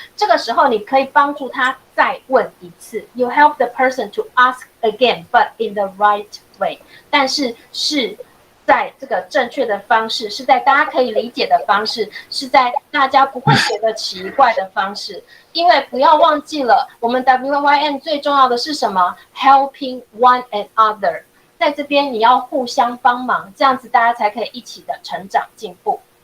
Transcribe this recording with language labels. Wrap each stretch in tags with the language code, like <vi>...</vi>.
<zh>这个时候你可以帮助他再问一次。</zh> <en>You help the person to ask again, but in the right way.</en> <zh>但是是在这个正确的方式，是在大家可以理解的方式，是在大家不会觉得奇怪的方式。因为不要忘记了，我们 WYN 最重要的是什么 ？</zh> <en>Helping one another。</en> <zh>在这边你要互相帮忙，这样子大家才可以一起的成长进步。</zh>